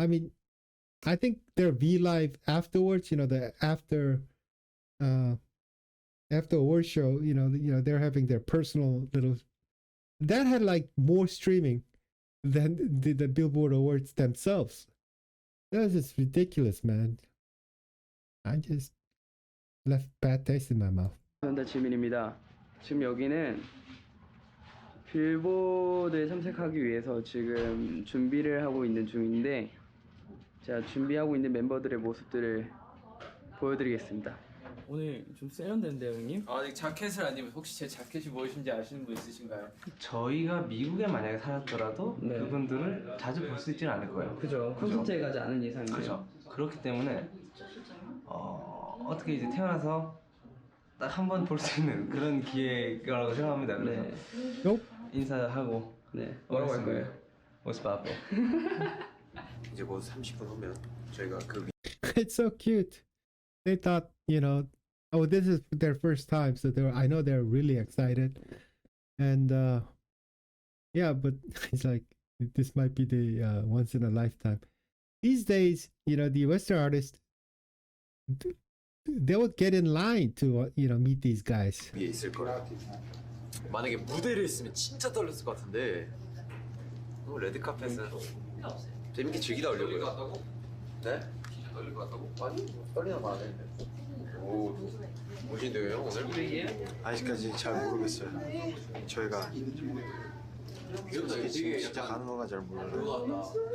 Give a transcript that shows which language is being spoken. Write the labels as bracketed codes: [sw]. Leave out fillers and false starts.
[en] I mean, I think their V Live afterwards, the after award show, they're having their personal little, that had like more streaming than the Billboard Awards themselves. That was just ridiculous, man. I just left bad taste in my mouth. [ko] 지민입니다. 지금 여기는 빌보드에 참석하기 위해서 지금 준비를 하고 있는 중인데 제가 준비하고 있는 멤버들의 모습들을 보여드리겠습니다. 오늘 좀 세련된데요, 형님? 아직 자켓을 안 입으면 혹시 제 자켓이 무엇인지 아시는 분 있으신가요? 저희가 미국에 만약에 살았더라도 그분들은 자주 볼 수 있지는 않을 거예요. 그죠. 콘서트에 가지 않은 이상이요. 그죠. 그렇기 때문에 어떻게 이제 태어나서 딱 한 번 볼 수 있는 그런 기회라고 생각합니다. 그래서 인사하고 뭐라고 할 거예요? [en] What's up? [ko] 이제 곧 30분 후면 저희가 그 [en] It's so cute. They thought, oh, this is their first time, so I know they're really excited. And yeah, but it's like this might be the once in a lifetime. These days, the Western artists, they would get in line to meet these guys. [ko] 위에 있을 거라. 만약에 무대를 했으면 진짜 떨렸을 것 같은데. 레드카펫은 재밌게 즐기다 오려고요. 네? 떨릴 것 같다고? 아니, 떨리는 거 안 했는데. 오, 오신대요 오늘? 아직까지 잘 모르겠어요. 저희가 솔직히 지금 진짜 가는 건가 잘 몰라요.